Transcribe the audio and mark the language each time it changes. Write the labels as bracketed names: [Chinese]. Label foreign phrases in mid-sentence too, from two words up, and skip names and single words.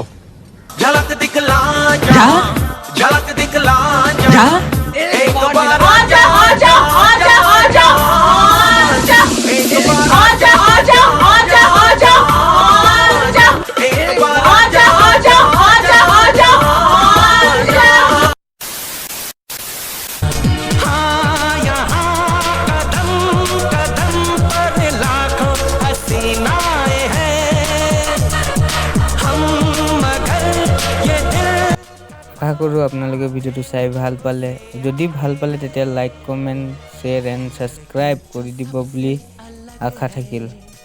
[Hindi] झलक दिखला जा, झलक दिखला जा, एक बार आजा आजा आजा आजा आजा, एक बार आजा आजा आजा आजा आजा, एक बार आजा आजा आजा आजा आजा। हाँ यहाँ कदम कदम पर लाखों हसीनाएं हैं, हम मगर ये दिल। [Assamese] আশা কৰোঁ আপোনালোকে ভিডিঅ'টো চাই ভাল পালে। যদি ভাল পালে তেতিয়া [English] like comment share and subscribe [Assamese] কৰি দিব বুলি আশা থাকিল।